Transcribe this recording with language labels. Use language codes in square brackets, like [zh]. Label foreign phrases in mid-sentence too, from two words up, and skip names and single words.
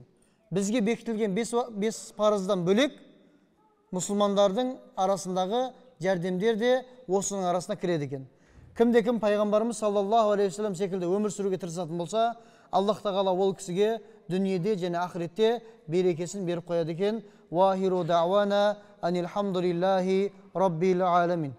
[kk] Бізге бекітілген 5 парыздан бөлек мұсылмандардың арасындағы жәрдемдер де осының арасына кіреді екен. Кім пайғамбарымыз [ar] صلى الله عليه وسلم [kk] секілді өмір сүруге тырысатын болса, Аллах тағала ол кісіге дүниеде және ақыретте берекесін беріп қояды екен. [ar] وآخر دعوانا أن الحمد لله رب العالمين.